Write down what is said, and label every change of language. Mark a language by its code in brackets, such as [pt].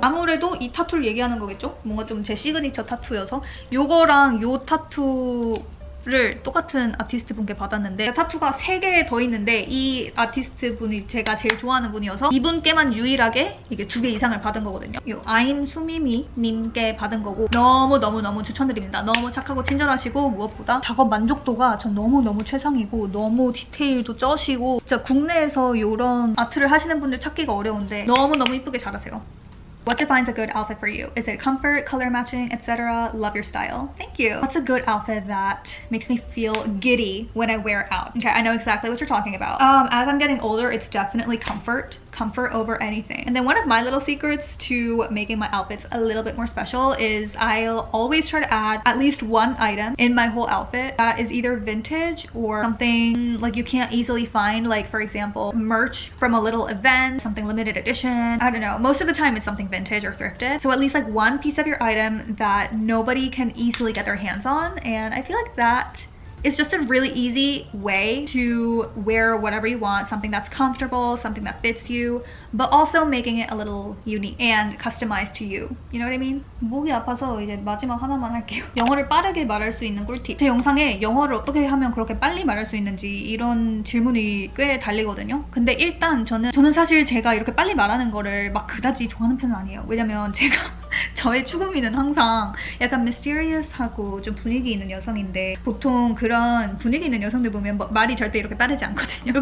[ko] 아무래도 이 타투를 얘기하는 거겠죠? 뭔가 좀 제 시그니처 타투여서 요거랑 요 타투 를 똑같은 아티스트 분께 받았는데 타투가 3개 더 있는데 이 아티스트 분이 제가 제일 좋아하는 분이어서 이분께만 유일하게 이게 2개 이상을 받은 거거든요. 이 I'm 수미미 님께 받은 거고 너무 추천드립니다. 너무 착하고 친절하시고 무엇보다 작업 만족도가 전 너무 최상이고 너무 디테일도 쩌시고 진짜 국내에서 이런 아트를 하시는 분들 찾기가 어려운데 너무 이쁘게 잘하세요. [en] What defines a good outfit for you? Is it comfort, color matching, etc.? Love your style. Thank you. What's a good outfit that makes me feel giddy when I wear it out? Okay, I know exactly what you're talking about. As I'm getting older, it's definitely comfort over anything. And then one of my little secrets to making my outfits a little bit more special is I'll always try to add at least one item in my whole outfit that is either vintage or something like you can't easily find, like for example merch from a little event, something limited edition. I don't know, most of the time it's something vintage or thrifted, so at least like one piece of your item that nobody can easily get their hands on. And I feel like that it's just a really easy way to wear whatever you want, something that's comfortable, something that fits you, but also making it a little unique and customized to you. You know what I mean? [ko] 목이 아파서 이제 마지막 하나만 할게요. 영어를 빠르게 말할 수 있는 꿀팁. 제 영상에 영어를 어떻게 하면 그렇게 빨리 말할 수 있는지 이런 질문이 꽤 달리거든요. 근데 일단 저는 사실 제가 이렇게 빨리 말하는 거를 막 그다지 좋아하는 편은 아니에요. 왜냐면 제가 저의 추구미는 항상 약간 mysterious하고 좀 분위기 있는 여성인데 보통 그런 분위기 있는 여성들 보면 말이 절대 이렇게 빠르지 않거든요.